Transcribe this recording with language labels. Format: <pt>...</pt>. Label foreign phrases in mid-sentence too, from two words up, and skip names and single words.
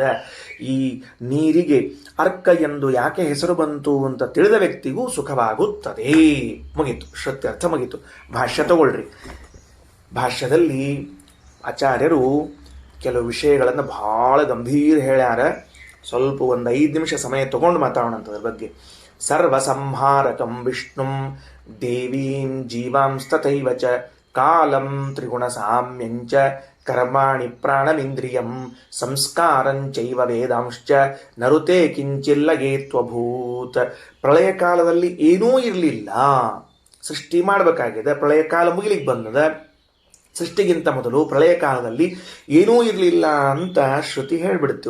<kn>ಈ ನೀರಿಗೆ ಅರ್ಕ ಎಂದು ಯಾಕೆ ಹೆಸರು ಬಂತು ಅಂತ ತಿಳಿದ ವ್ಯಕ್ತಿಗೂ ಸುಖವಾಗುತ್ತದೆ. ಮುಗೀತು, ಶ್ರುತ್ಯರ್ಥ ಮುಗೀತು. ಭಾಷ್ಯ ತಗೊಳ್ರಿ. ಭಾಷ್ಯದಲ್ಲಿ ಆಚಾರ್ಯರು ಕೆಲವು ವಿಷಯಗಳನ್ನು ಬಹಳ ಗಂಭೀರ ಹೇಳ್ಯಾರ. ಸ್ವಲ್ಪ ಒಂದು 5 ನಿಮಿಷ ಸಮಯ ತಗೊಂಡು ಮಾತಾಡೋಣ ಅಂತದ್ರ ಬಗ್ಗೆ.</kn> <sa>ಸರ್ವಸಂಹಾರಕಂ ವಿಷ್ಣುಂ ದೇವೀಂ ಜೀವಾಂಸ್ತಥೈವ ಚ ಕಾಲಂ ತ್ರಿಗುಣ ಸಾಮ್ಯಂಚ ಕರ್ಮಾಣಿ ಪ್ರಾಣಮಿಂದ್ರಿಯಂ ಸಂಸ್ಕಾರಂಚೈವ ವೇದಾಂಶ್ಚ ನರುತೆ ಕಿಂಚಿಲ್ಲಗೇತ್ವಭೂತ್.</sa> <kn>ಪ್ರಳಯ ಕಾಲದಲ್ಲಿ ಏನೂ ಇರಲಿಲ್ಲ, ಸೃಷ್ಟಿ ಮಾಡಬೇಕಾಗಿದೆ. ಪ್ರಳಯ ಕಾಲ ಮುಗಿಲಿಕ್ಕೆ ಬಂದದ. ಸೃಷ್ಟಿಗಿಂತ ಮೊದಲು ಪ್ರಳಯ ಕಾಲದಲ್ಲಿ ಏನೂ ಇರಲಿಲ್ಲ ಅಂತ ಶ್ರುತಿ ಹೇಳ್ಬಿಡ್ತು.</kn>